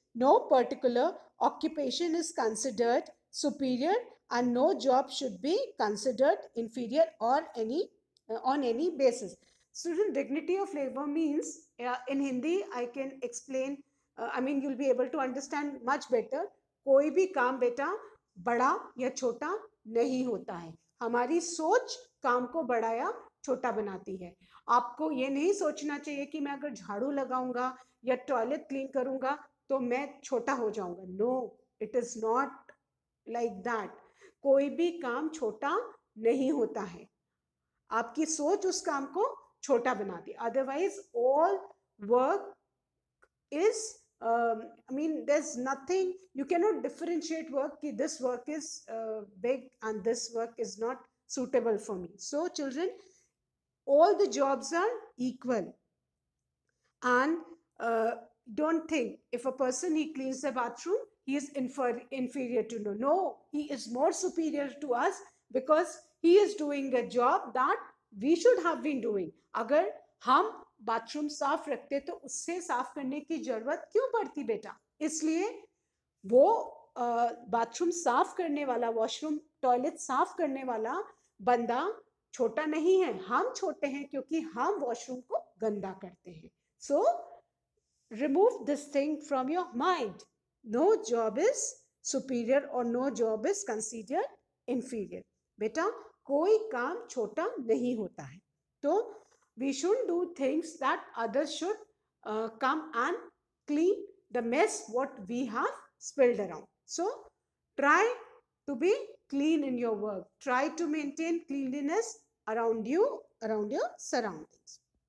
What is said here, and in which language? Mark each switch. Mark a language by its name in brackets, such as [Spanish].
[English] No particular occupation is considered superior and no job should be considered inferior or on any basis. Student, dignity of labor means, in Hindi I can explain, you'll be able to understand much better. [Hindi] कोई भी काम बेटा बड़ा या छोटा नहीं होता है. हमारी सोच काम को बड़ा या छोटा बनाती है. आपको ये नहीं सोचना चाहिए कि मैं अगर झाड़ू लगाऊंगा या टॉयलेट क्लीन करूंगा तो मैं छोटा हो जाऊंगा. [English] No, it is not like that. [Hindi] कोई भी काम छोटा नहीं होता है. आपकी सोच उस काम को छोटा बनाती है. [English] Otherwise all work is, I mean, there's nothing, you cannot differentiate work, ki this work is big and this work is not suitable for me. So, children, all the jobs are equal. And uh, don't think if a person he cleans the bathroom, he is inferior to no, he is more superior to us because he is doing a job that we should have been doing. [Hindi] अगर हम bathroom साफ रखते तो उससे साफ करने की जरूरत क्यों पड़ती बेटा? इसलिए वो बाथरूम साफ करने वाला, वॉशरूम टॉयलेट साफ करने वाला बंदा छोटा नहीं है, हम छोटे हैं क्योंकि हम वॉशरूम को गंदा करते हैं. [English] So remove this thing from your mind. No job is superior or no job is considered inferior. [Hindi] बेटा कोई काम छोटा नहीं होता है. [English] तो we should do things that others should come and clean the mess what we have spilled around. So try to be clean in your work. Try to maintain cleanliness around you, around your surroundings.